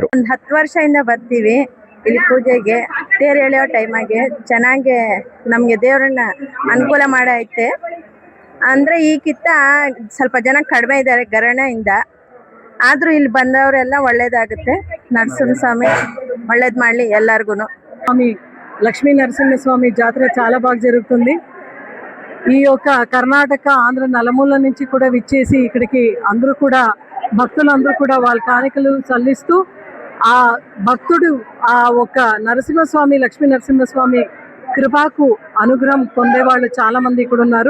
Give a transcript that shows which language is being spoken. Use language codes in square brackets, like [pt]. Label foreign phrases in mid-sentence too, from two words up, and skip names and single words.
[kn] ಒಂದು 10 ವರ್ಷದಿಂದ ಬರ್ತೀವಿ ಇಲ್ಲಿ ಪೂಜೆಗೆ. ತೇರು ಎಳೆಯೋ ಟೈಮಾಗೆ ಚೆನ್ನಾಗಿ ನಮಗೆ ದೇವರನ್ನ ಅನುಕೂಲ ಮಾಡೈತೆ. ಅಂದರೆ ಈಗಿಂತ ಸ್ವಲ್ಪ ಜನ ಕಡಿಮೆ ಇದ್ದಾರೆ ಗ್ರಹಣದಿಂದ. ಆದರೂ ಇಲ್ಲಿ ಬಂದವರೆಲ್ಲ ಒಳ್ಳೇದಾಗುತ್ತೆ. ನರಸಿಂಹಸ್ವಾಮಿ ಒಳ್ಳೇದು ಮಾಡಲಿ ಎಲ್ಲರಿಗೂ. [te] స్వామి లక్ష్మీ నరసింహస్వామి జాతర చాలా బాగా జరుగుతుంది. ఈ యొక్క కర్ణాటక, ఆంధ్ర నలుమూల నుంచి కూడా విచ్చేసి ఇక్కడికి అందరూ కూడా భక్తులందరూ కూడా వాళ్ళ కాணிకలు చెల్లిస్తూ ఆ భక్తుడు ఆ ఒక నరసింహస్వామి, లక్ష్మీ నరసింహస్వామి కృపకు అనుగ్రహం పొందేవాళ్ళు చాలా మంది ఇక్కడ ఉన్నారు.